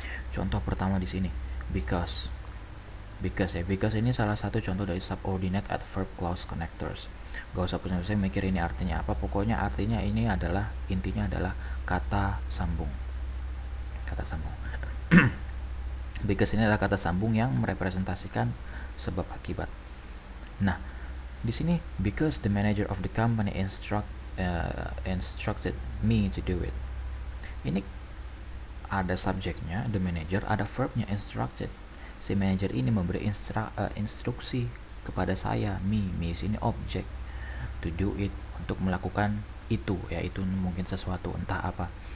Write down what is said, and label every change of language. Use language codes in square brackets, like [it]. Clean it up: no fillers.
[id] Contoh pertama di sini, because ini salah satu contoh dari subordinate adverb clause connectors. Gak usah pusing-pusing mikir ini artinya apa, pokoknya artinya ini adalah, intinya adalah kata sambung. Because ini adalah kata sambung yang merepresentasikan sebab akibat. Nah, di sini [en] because the manager of the company instructed me to do it. [id] Ini ada subjeknya the manager, ada verbnya instructed. Si manager ini memberi instruksi kepada saya, me di sini objek, [en] to do it, [id] untuk melakukan itu, yaitu mungkin sesuatu entah apa.